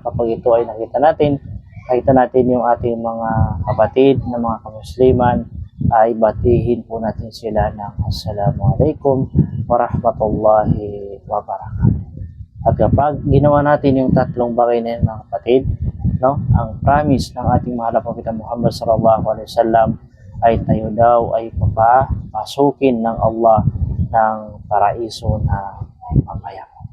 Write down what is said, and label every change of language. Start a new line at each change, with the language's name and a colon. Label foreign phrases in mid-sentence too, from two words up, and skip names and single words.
Filipino: Kapag ito ay nakita natin yung ating mga kapatid na mga kamusliman, ay batihin po natin sila ng
Arabic: السلام عليكم ورحمة الله وبركاته.
Filipino: At kapag ginawa natin yung tatlong bagay na yun, mga kapatid, no, ang promise ng ating mahal na Propeta Muhammad
Arabic: صلى الله عليه وسلم
Filipino: ay tayo daw ay papasukin ng Allah ng paraiso na mapayapa.